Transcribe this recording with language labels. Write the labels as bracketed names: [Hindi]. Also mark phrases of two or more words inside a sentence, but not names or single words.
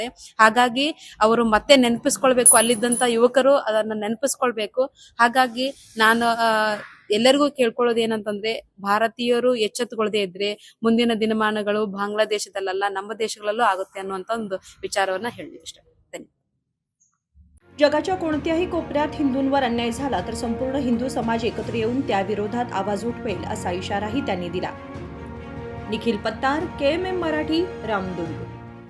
[Kannada] ಹಾಗಾಗಿ ಅವರು ಮತ್ತೆ ನೆನಪಿಸ್ಕೊಳ್ಬೇಕು, ಅಲ್ಲಿದ್ದಂತ ಯುವಕರು ಅದನ್ನ ನೆನಪಿಸ್ಕೊಳ್ಬೇಕು. ಹಾಗಾಗಿ ನಾನು ಎಲ್ಲರಿಗೂ ಕೇಳ್ಕೊಳ್ಳೋದು ಏನಂತಂದ್ರೆ, ಭಾರತೀಯರು ಎಚ್ಚೆತ್ತುಕೊಳ್ಳದೆ ಇದ್ರೆ ಮುಂದಿನ ದಿನಮಾನಗಳು ಬಾಂಗ್ಲಾದೇಶದಲ್ಲ ನಮ್ಮ ದೇಶಗಳಲ್ಲೂ ಆಗುತ್ತೆ ಅನ್ನುವಂತ ಒಂದು ವಿಚಾರವನ್ನ ಹೇಳಿ ಇಷ್ಟ. [Marathi] जगाच्या कोणत्याही कोपऱ्यात हिंदूंवर अन्याय झाला तर संपूर्ण हिंदू समाज एकत्र येऊन त्याविरोधात आवाज उठवेल असा इशाराही त्यांनी दिला. निखिल पत्तार, KMM मराठी, रामदुर्ग.